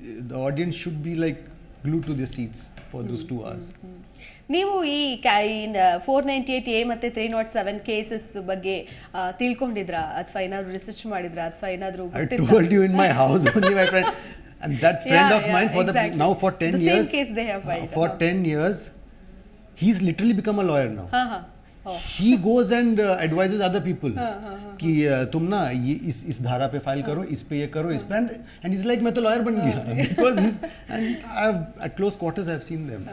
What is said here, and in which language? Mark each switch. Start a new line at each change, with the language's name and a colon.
English: The audience should be like glued to their seats for those 2 hours.
Kannada: ನೀವು ಈ 498A ಮತ್ತು 307 cases ಬಗ್ಗೆ ತಿಳ್ಕೊಂಡಿದ್ರಾ, ಅಥವಾ ಏನಾದ್ರು ರಿಸರ್ಚ್ ಮಾಡಿದ್ರಾ, ಅಥವಾ ಏನಾದ್ರು
English: I told you in my house only, my friend. And that friend of mine exactly. now for 10 the years, same case they have filed. For 10 years, he's literally become a lawyer now. He goes and advises other people
Hindi: कि तुम ना ये इस धारा पे file करो, इस पे
English: ये करो, इस पे, and he's like
Hindi: मैं तो lawyer बन गया
English: because he's, and I've at close quarters I've seen them.